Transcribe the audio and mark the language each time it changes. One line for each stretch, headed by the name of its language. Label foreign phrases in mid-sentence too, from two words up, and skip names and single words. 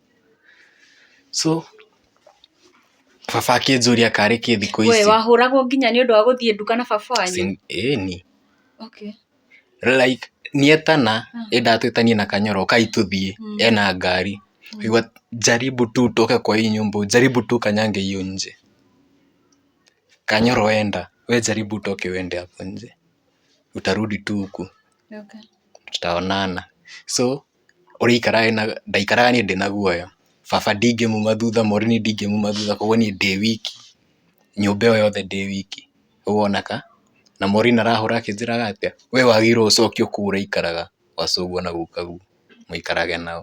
Kikuyu: So baba akĩnjũria karĩ kĩ thikũ ici. We wahũragwo nginya nĩ ũndũ wa gũthiĩ nduka na baba wanyu? Ĩni. Okay. Like nietana ndatwĩtanie na Kanyoro, kai tũthiĩ, ena ngari, igua
Swahili: jaribu tu toke kwa hii nyumba, jaribu tu kanyange hiyo nje. Kanyoro enda, we jaribu toke uende hapo nje, utarudi tu huku. Okay. Tutaonana.
Kikuyu: So ndaikaraga niĩ ndĩ na guoya, baba ndingĩmuma thutha, Morini ndingĩmuma thutha, koguo niĩ ndĩ wiki, nyũmba ĩyo yothe ndĩ wiki. Ũguo onaka na Morini arahũra akĩnjĩraga atĩa, we wagĩrĩirwo ũcoke kũu ũraikaraga gwa cũguo na gukaguo, mũikarage nao.